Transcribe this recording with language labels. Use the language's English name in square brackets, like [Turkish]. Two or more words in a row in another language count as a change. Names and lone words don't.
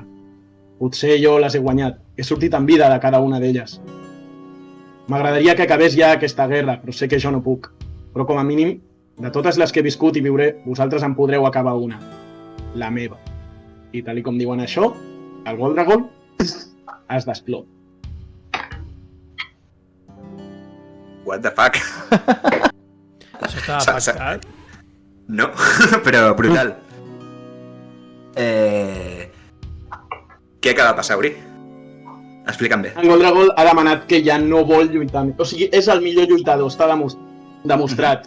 [Catalan] Potser jo les he guanyat, he sortit en vida de cada una d'elles. M'agradaria que acabés ja aquesta guerra, però sé que jo no puc. Però com a mínim, de totes les que he viscut i viuré, vosaltres en podreu acabar una. La meva. I tal com diuen això, el gol dragol es desploma. [English] What the fuck? [Catalan] Això estava pactat? No, però brutal. Què acaba de passar, Uri? Explica'm bé. En Goldragol ha demanat que ja no vol lluitar. O sigui, és el millor lluitador, està demostrat.